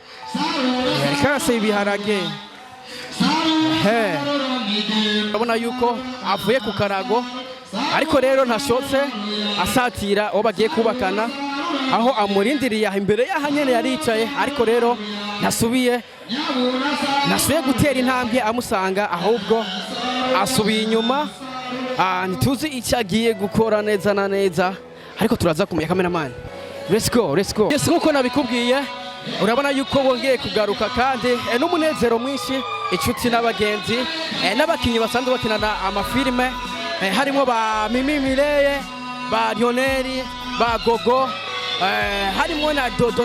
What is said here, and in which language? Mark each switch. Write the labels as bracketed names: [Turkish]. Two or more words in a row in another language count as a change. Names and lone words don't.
[Rundi] Karase ibiharage, urabona yuko avuye ku karago, ariko rero ntashotse asatira uwo bagiye kubakana, aho amurindiriye imbere y'aha nyene yaricaye. Ariko rero nasubiye gutera intambwe amusanga, ahubwo asubiye inyuma. Ntituzi icyo agiye gukora neza na neza, ariko turaza kumenya. [English] Cameraman, let's go. Yes, [Rundi] nkuko nabikubwiye, urabona yuko bongeye kugaruka kandi n'umunezero mwinshi, inshuti n'abagenzi n'abakinyi basanzwe bakinana amafilime, harimo ba Mimi Mireye, ba Lionel, ba Gogo, harimo na Dodo.